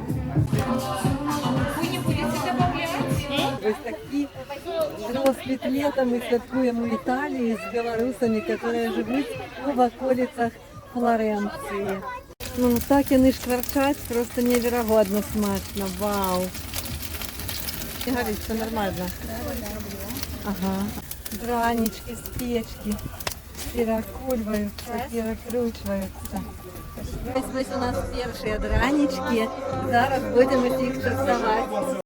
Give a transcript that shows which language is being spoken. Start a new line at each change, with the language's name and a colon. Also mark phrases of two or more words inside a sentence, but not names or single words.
Belarusian: Вось такі росквіт лета мы святкуем у Італіі з беларусамі, которые жывуць у ваколіцах Флоренцыі. Ну, так яны шкварчаць, просто неверагодна смачна, вау.
Russian: Не горит, все нормально. Ага. Дранички с печки перекульваются, перекручиваются.
Belarusian: Ось у нас першие дранички. Зараз будем их частовать.